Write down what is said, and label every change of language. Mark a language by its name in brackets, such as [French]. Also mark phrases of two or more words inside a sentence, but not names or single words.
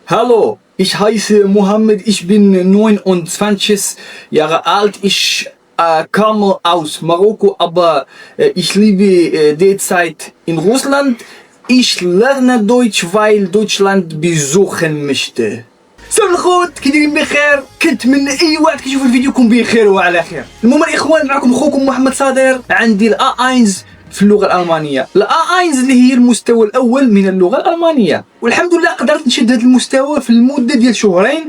[German] Hallo, ich heiße Mohammed, ich bin 29 Jahre alt. Ich komme aus Marokko, aber ich lebe derzeit in Russland. Ich lerne Deutsch, weil Deutschland besuchen möchte. [Arabic] سلام الخوت، كي دايرين بخير؟ كنتمنى اي واحد كيشوف الفيديو يكون بخير وعلى خير. المهم الاخوان، معكم اخوكم محمد صادر. عندي الA1 في اللغه الالمانيه. الA1 اللي هي المستوى الاول من اللغه الالمانيه، والحمد لله قدرت نشد هذا المستوى في المده ديال شهرين.